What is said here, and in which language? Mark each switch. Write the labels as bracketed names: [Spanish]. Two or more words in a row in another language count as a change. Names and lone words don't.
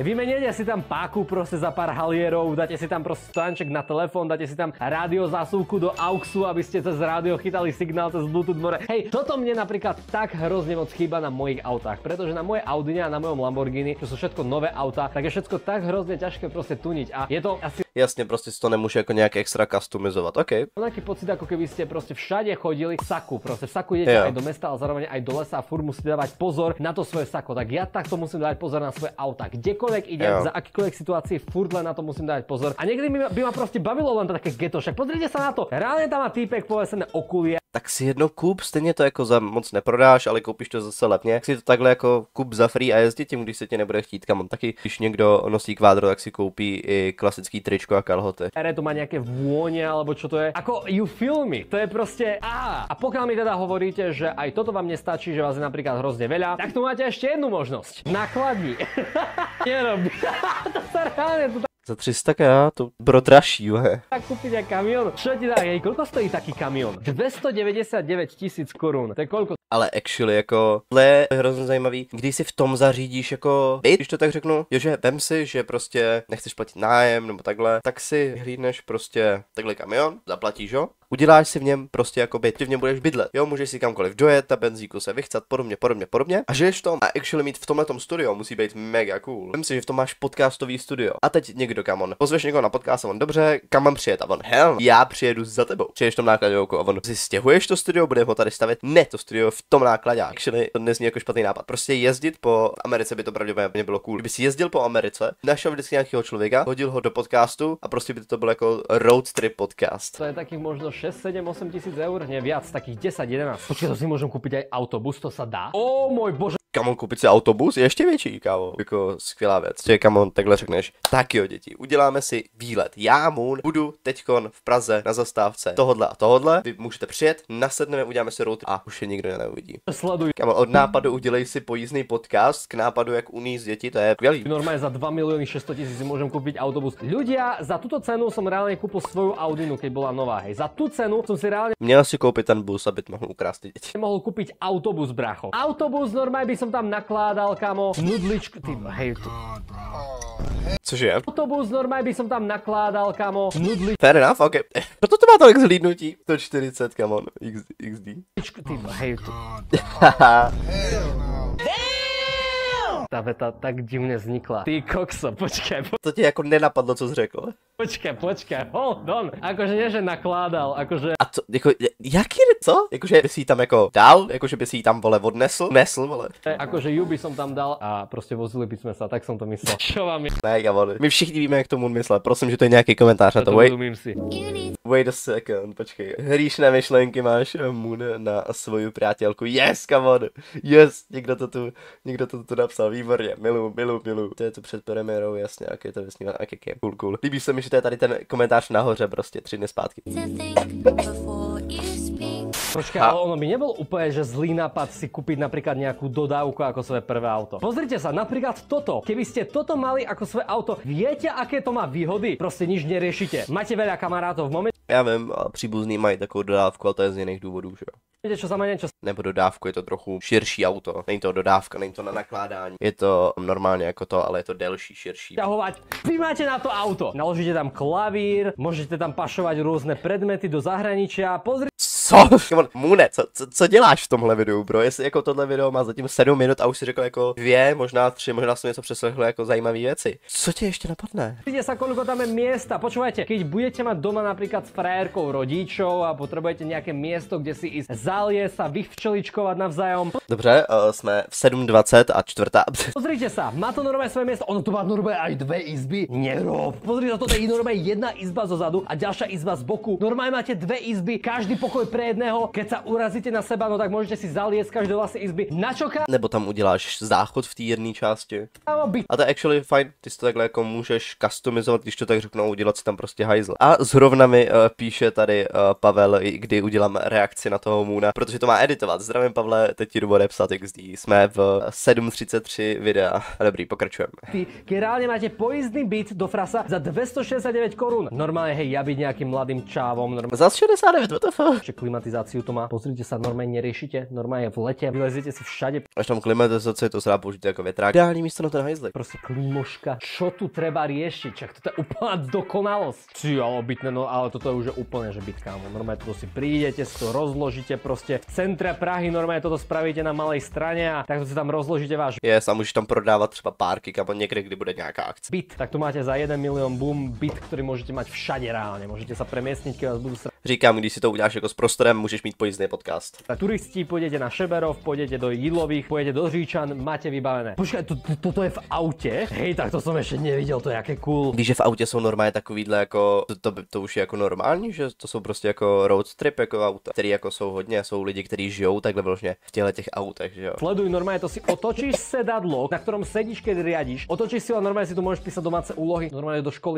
[Slovak] Vymeniete si tam páku proste za pár halierov, dáte si tam proste stojanček na telefón, dáte si tam rádio zásuvku do AUXu, aby ste cez rádio chytali signál cez Bluetooth more. Hej, toto mne napríklad tak hrozne moc chýba na mojich autách, pretože na moje Audine a na mojom Lamborghini, čo sú všetko nové autá, tak je všetko tak hrozne ťažké proste tuniť a je to asi [Czech] Jasně, prostě si to nemůže jako nějak extra customizovat, OK. [Slovak] taký pocit, ako keby ste proste všade chodili v saku. Proste v saku idete aj do mesta, ale zároveň aj do lesa a furt musíte dávať pozor na to svoje sako. Tak ja takto musím dávať pozor na svoje auta. Kdekoľvek idem, za akýkoľvek situácii, furt len na to musím dávať pozor. A niekedy by ma proste bavilo len také ghetto. Však pozrite sa na to. Reálne tam má týpek povesené okulie. [Czech] Tak si jedno kup, stejně to jako za moc neprodáš, ale koupíš to zase levně. Si to takhle jako kup za free a jezdit tím, když se ti nebude chtít. Kam on taky, když někdo nosí kvádro, tak si koupí i klasický tričko a kalhoty. [Slovak] Tu má nejaké vône, alebo čo to je. Ako [English] you feel me, [Slovak] to je proste A pokiaľ mi teda hovoríte, že aj toto vám nestačí, že vás je napríklad hrozne veľa, tak tu máte ešte jednu možnosť. Nakladni. Nerobí. To sa reálne tu [Czech] Za 300k to pro dražší, [Slovak] tak kúpiť aj kamión. Čo ti dá? Koľko stojí taký kamión? 299 000 korún. To je koľko? [Czech] Ale actually jako, tohle je hrozně zajímavý, když si v tom zařídíš jako byt, když to tak řeknu, že vem si, že prostě nechceš platit nájem nebo takhle, tak si hlídneš prostě takhle kamion, zaplatíš ho, uděláš si v něm prostě jako byt, ty v něm budeš bydlet, jo, můžeš si kamkoliv dojet, na benzíku se vychcat, podobně a žiješ v tom a actually mít v tomhletom studio musí být mega cool. Vem si, že v tom máš podcastový studio a teď někdo kam on, pozveš někoho na podcast a on dobře, kam mám přijet a on hell, já přijedu za tebou, přijedeš v tom nákladňovku a on si stěhuješ to studio, budeme ho tady stavět, ne, to studio v tom nákladě. Actually to nezní jako špatný nápad. Prostě jezdit po Americe by to pravděpodobně bylo cool. Kdyby si jezdil po Americe, našel vždycky nějakého člověka, hodil ho do podcastu a prostě by to byl jako [English] road trip [Czech] podcast. [Slovak] To je takých možno 6, 7, 8 tisíc eur, nie viac, takých 10, 11. Počkaj, to si môžem kúpiť aj autobus, to sa dá? Ó môj bože. [Czech] Kamon, koupit si autobus je ještě větší, kámo. Jako skvělá věc. Že kamon, takhle řekneš, tak jo děti, uděláme si výlet. Já, Moon, budu teďkon v Praze na zastávce tohodle a tohodle. Vy můžete přijet, nasedneme, uděláme si road a už je nikdo neuvidí. Sleduj. Kamon, od nápadu udělej si pojízdný podcast k nápadu, jak uníst děti, to je skvělý. [Slovak] Normálne za 2 600 000 si môžem kúpiť autobus. Ľudia, za túto cenu som reálne kúpil svoju Audinu, keď bola nová. Hej, za tú cenu som si reálne [Czech] Měl si koupit ten bus, aby mohl ukrást ty děti. [Slovak] mohol kúpiť autobus, bracho. Autobus normálne by som tam nakládal, kamo, nudličku, ty, hej, tu. [Czech] Cože? [Slovak] Autobus normálne by som tam nakládal, kamo, nudličku, [English] Fair enough, ok. [Czech] Proto to má tolik zhlídnutí. 140, kamon, XD. [Slovak] ty, hej, tu. Tá veta tak divne vznikla. Ty kokso, počkaj, [Czech] To ti jako nenapadlo, co jsi řekl. [Slovak] počkaj, [English] hold on. [Slovak] Akože nie, že nakládal, akože [Czech] A co, jako, jaký, co? Jakože by si ji tam jako dal? Jakože by si ji tam, vole, odnesl? Nesl, vole. [Slovak] akože ju by som tam dal a proste vozili by sme sa, tak som to myslel. Čo vám je? [Czech] Ne, kamon. My všichni víme, jak tomu myslel. Prosím, že to je nějaký komentář na to. Rozumím si. [English] Wait a second, [Czech] počkej. Hříšné myšlenky máš, Moon, na svoju přátelku. Yes, kamon. Yes, někdo to tu napsal. Výborně, milu. To je to před premiérou, jasně, jak je to vysnívat, jak je, cool. Líbí se mi, že to je tady ten komentář nahoře prostě 3 dny zpátky. [Slovak] Počkaj, ale ono by nebol úplne, že zlý nápad si kúpiť napríklad nejakú dodávku ako svoje prvé auto. Pozrite sa, napríklad toto. Keby ste toto mali ako svoje auto, viete, aké to má výhody? Proste nič neriešite. Máte veľa kamarátov v momente, [Czech] Já vím, ale příbuzný mají takovou dodávku, ale to je z jiných důvodů, že jo. [Slovak] čo sa ma niečo [Czech] Nebo dodávku, je to trochu širší auto. Není to dodávka, není to na nakládání. Je to normálně jako to, ale je to delší, širší. [Slovak] ťahovať. Vy máte na to auto. Naložíte tam klavír, môžete tam pašovať rôzne predmety do zahraničia. Pozrite [Czech] Co? Mune, co děláš v tomhle videu, bro? Jestli jako tohle video má zatím 7 minut a už si řekl jako 2, možná 3, možná jsem něco přeslechl jako zajímavé věci. Co tě ještě napadne? [Slovak] sa, koľko tam je miesta. Počúvajte, keď budete mať doma napríklad s frajerkou rodičov a potrebujete nejaké miesto, kde si ísť zaliesť sa, vyvčeličkovať navzájom. [Czech] Dobře, jsme v 7:20 a čtvrtá. [Slovak] Pozrite sa, má to normálne svoje miesto. Ono tu má normálne aj 2 izby. Nerob. Pozrite sa, toto je normálne jedna izba zo zadu a ďalšia izba z boku. Normálne máte 2 izby, každý pokoj pre jedného. Keď sa urazíte na seba, no tak môžete si zaliesť každé vlastné izby. Na čo [Czech] Nebo tam uděláš záchod v té jedné části. [Slovak] kámo byt? [Czech] A to je actually fajn, ty si to takhle jako můžeš customizovat, když to tak řeknou, udělat si tam prostě hajzl. A zrovna mi píše tady Pavel, kdy udělám reakci na toho Moona, protože to má editovat. Zdravím, Pavle, teď ti jdu odepsat XD. Jsme v 7:33 videa. Dobrý, pokračujeme. [Slovak] Keď reálne máte pojízdny byt do frasa za 269 korún. Normálne, hej, ja byť nejakým mladým čávom, normálne [Czech] Za 69, [English] what the fuck? [Slovak] že klimatizáciu to má. Pozrite sa, normálne neriešite, normálne v lete vyleziete si všade. [Czech] Až tam klimatizace, to se dá použít jako větrák. Ideální místo na ten hajzlek. [Slovak] Proste klímoška. Čo tu treba riešiť? Čak toto je úplná dokonalosť. Ty, ale bytné, no ale toto je už úplne, že byt, kámo. Normálne toto si prídete, si to rozložíte proste v centre Prahy, normálne toto spravíte na malej strane a takto si tam rozložíte váš [Czech] Yes, a můžeš tam prodávat třeba párky, kam někde, kdy bude nějaká akce. [Slovak] byt. Tak tu máte za 1 milión boom byt, ktorý môžete mať všade reálne. Môžete sa premiestniť, keď vás budú [Czech] Říkám, když si to uděláš jako s prostorem, můžeš mít pojízdný podcast. [Slovak] turisti, pôjdete na Šeberov, pôjdete do Jídlových, pôjdete do Říčan, máte vybavené. Počkaj, toto je v aute? Hej, tak to som ešte nevidel, [Czech] to je jaké cool. Víš, že v autě jsou normálně takovýhle jako, to už je jako normální, že to jsou prostě jako [English] road trip [Czech] jako auta, který jako jsou hodně, jsou lidi, kteří žijou takhle vložně v těchto těch autech, že jo. [Slovak] Sleduj, normálne to si otočíš sedadlo, na ktorom sedíš, keď riadiš. Otočíš si ho a normálne si tu môžeš písať domáce úlohy, normálne do školy.